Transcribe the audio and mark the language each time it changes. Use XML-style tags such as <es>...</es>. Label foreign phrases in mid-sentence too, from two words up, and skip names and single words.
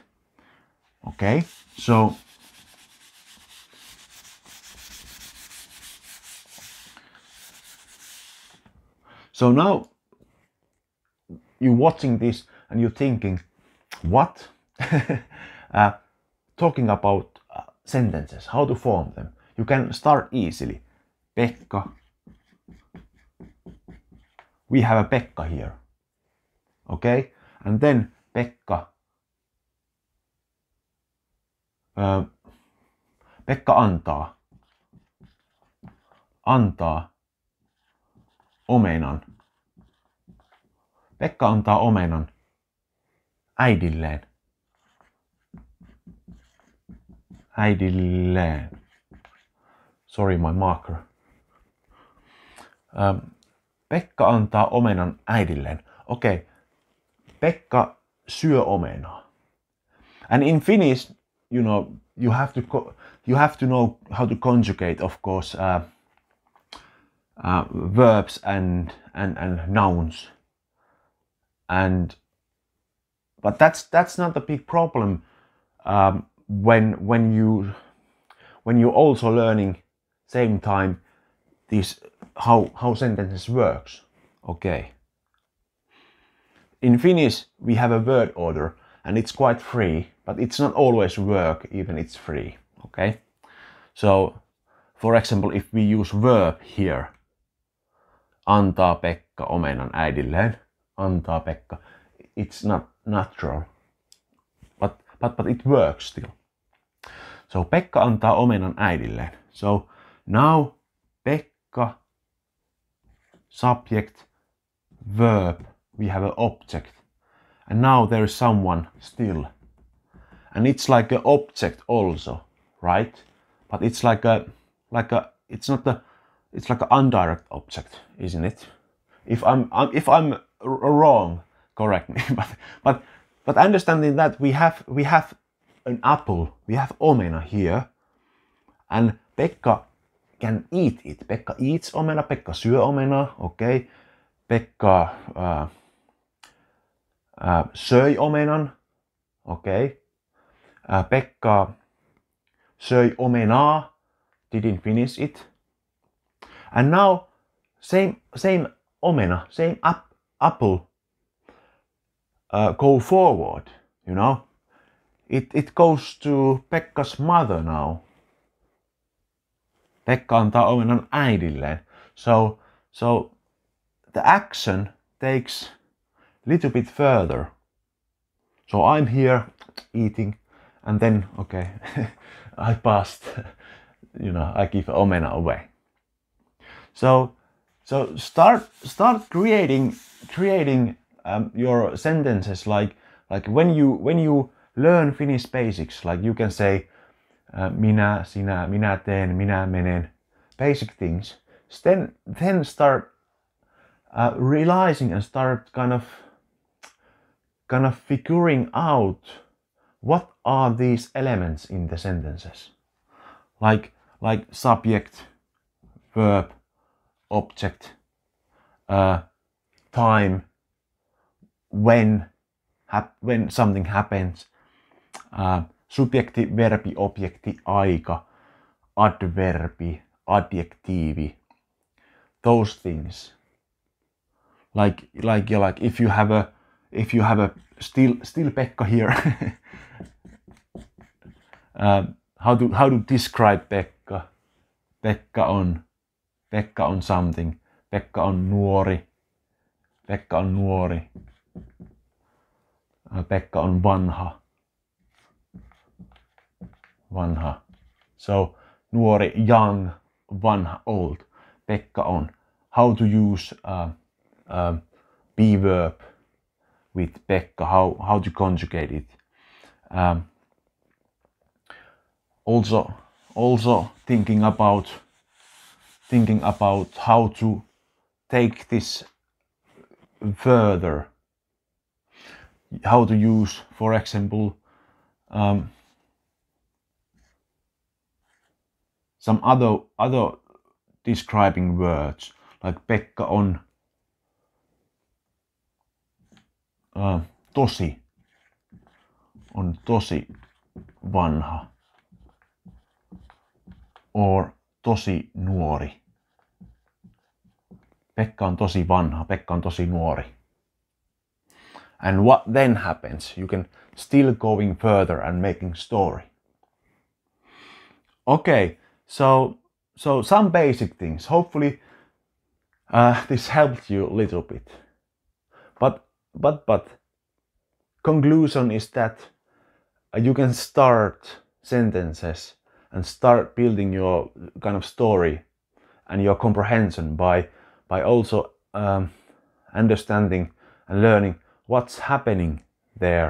<en>Okay, so now you're watching this and you're thinking, what? Talking about sentences, how to form them. You can start easily. Pekka. We have a Pekka here. Okay, and then Pekka.</en> <fi>Pekka antaa. Antaa omenan. Pekka antaa omenan äidilleen. äidilleen.</fi> <en>Sorry, my marker.</en> <fi>Pekka antaa omenan äidilleen. Okay. Pekka syö omenaa.</fi> <en>And in Finnish, you know, you have to know how to conjugate, of course, verbs and nouns. But that's not a big problem when you also learning same time this how sentences works. Okay. In Finnish we have a word order and it's quite free, but it's not always work even it's free. Okay. So for example, if we use verb here,</en> <fi>antaa Pekka omenan äidilleen, antaa Pekka,</fi> <en>it's not natural, but it works still.</en> <fi>So Pekka antaa omenan äidilleen.</fi> <en>So now Pekka, subject, verb, we have an object, and now there is someone still, and it's like an object also, right? But it's like a it's like an indirect object, isn't it? If I'm wrong, correct me. But understanding that we have an apple, we have omena here, and Pekka can eat it. Pekka eats omena,</en> <fi>Pekka syö omenaa,</fi> <en>okay.</en> <fi>Pekka söi omenan, okay. Pekka söi omenaa,</fi> <en>didn't finish it. And now same omena, same apple go forward, you know. It goes to Pekka's mother now. Pekka antaa omenan äidilleen. So the action takes a little bit further. So I'm here eating, and then okay, I passed. You know, I give omena away. So start creating your sentences like when you learn Finnish basics, like you can say</en> <fi>minä, sinä, minä teen, minä menen,</fi> <en>basic things. Then start realizing and start kind of figuring out what are these elements in the sentences, like subject, verb, object, time, when something happens,</en> <fi>subjekti, verbi, objekti, aika, adverbi, adjektiivi,</fi> <en>those things. Like if you have a still Pekka here, how to describe Pekka?</en> <fi>Pekka on something. Pekka on nuori. Pekka on nuori. Pekka on vanha. Vanha.</fi> <en>So nuori, young, vanha, old.</en> <fi>Pekka on.</fi> <en>How to use be verb with Pekka. How to conjugate it. Also thinking about how to take this further. How to use, for example, some other describing words, like</en> <fi>Pekka on tosi vanha,</fi> <en>or</en> <fi>tosi nuori. Pekka on tosi vanha, Pekka on tosi nuori.</fi> <en>And what then happens? You can still going further and making story. Okay, so some basic things. Hopefully this helped you a little bit. But conclusion is that you can start sentences and start building your kind of story and your comprehension by also understanding and learning what's happening there?</en>